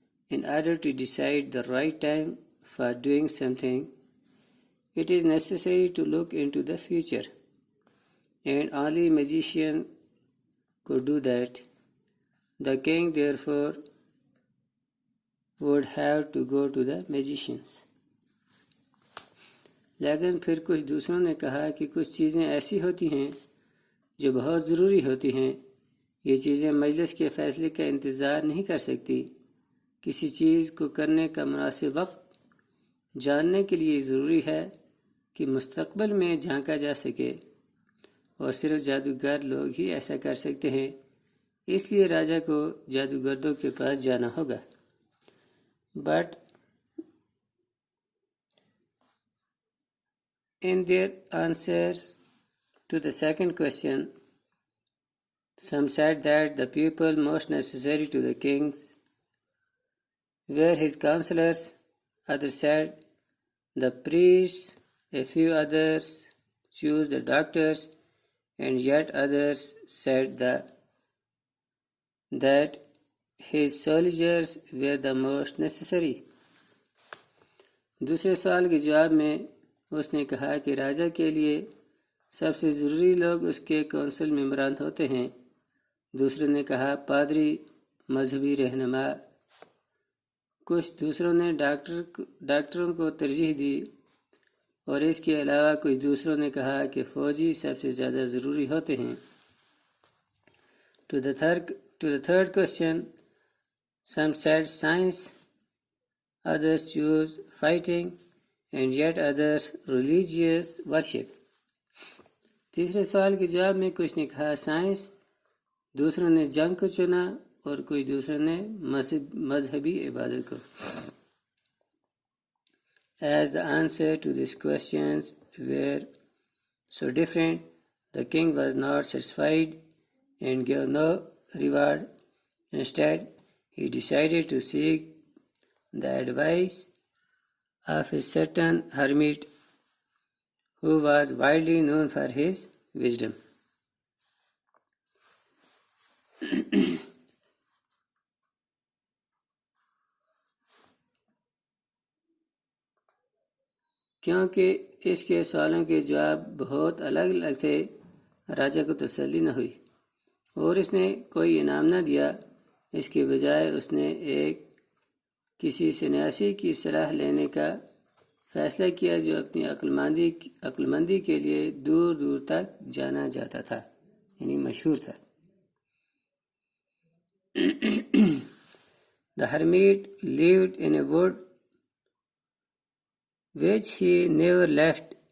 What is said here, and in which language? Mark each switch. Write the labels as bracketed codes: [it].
[en] In order to decide the right time for doing something, it is necessary to look into the future, and only a magician could do that. The king therefore would have to go to the magicians. [hi] लेकिन फिर कुछ दूसरों ने कहा कि कुछ चीज़ें ऐसी होती हैं जो बहुत ज़रूरी होती हैं। ये चीज़ें मजलिस के फ़ैसले का इंतज़ार नहीं कर सकती। किसी चीज़ को करने का मुनासिब वक्त जानने के लिए ज़रूरी है कि मुस्तक़बिल में झांका जा सके, और सिर्फ जादूगर लोग ही ऐसा कर सकते हैं। इसलिए राजा को जादूगरों के पास जाना होगा। [en] But in their answers to the second question, some said that the people most necessary to the kings were his counselors, others said the priests, a few others chose the doctors, and yet others said that his soldiers were the most necessary. [hi] दूसरे सवाल के जवाब में उसने कहा कि राजा के लिए सबसे ज़रूरी लोग उसके कौंसिल मेंबरान होते हैं। दूसरों ने कहा पादरी, मजहबी रहनुमा। कुछ दूसरों ने डॉक्टरों को तरजीह दी, और इसके अलावा कुछ दूसरों ने कहा कि फ़ौजी सबसे ज़्यादा ज़रूरी होते हैं। [en] To the third question, some said science, others chose fighting, and yet others religious worship. [hi] तीसरे सवाल के जवाब में कुछ ने कहा साइंस, दूसरों ने जंग को चुना, और कुछ दूसरों ने मजहबी इबादत को। [en] As the answer to these questions were so different, the king was not satisfied and gave no reward. Instead, he decided to seek the advice of a certain hermit who was widely known for his wisdom. [hi] क्योंकि इसके सवालों के जवाब बहुत अलग अलग थे, राजा को तसल्ली न हुई और इसने कोई इनाम न दिया। इसके बजाय उसने किसी सन्यासी की सलाह लेने का फैसला किया जो अपनी अक्लमंदी के लिए दूर दूर तक जाना जाता था, यानी मशहूर था। [en] The hermit lived in a wood which he never left.